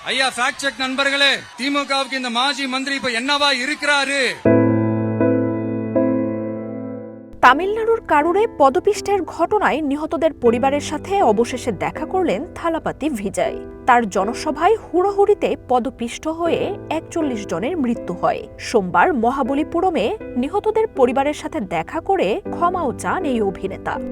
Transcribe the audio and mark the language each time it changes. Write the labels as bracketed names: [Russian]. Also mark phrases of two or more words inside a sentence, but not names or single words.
[Tamil] ஐயா [English] fact check [Tamil] நண்பர்களே, திமுகவுக்கு இந்த மாஜி மந்திரி இப்ப என்னவா இருக்கிறாரு? [Bangla] তামিলনাড়ুর কারুরে পদপিষ্টের ঘটনায় নিহতদের পরিবারের সাথে অবশেষে দেখা করলেন থালাপাতি ভিজয়। তার জনসভায় হুড়োহুড়িতে পদপিষ্ট হয়ে ৪১ জনের মৃত্যু হয়। সোমবার মহাবলীপুরমে নিহতদের পরিবারের সাথে দেখা করে ক্ষমাও চান এই অভিনেতা।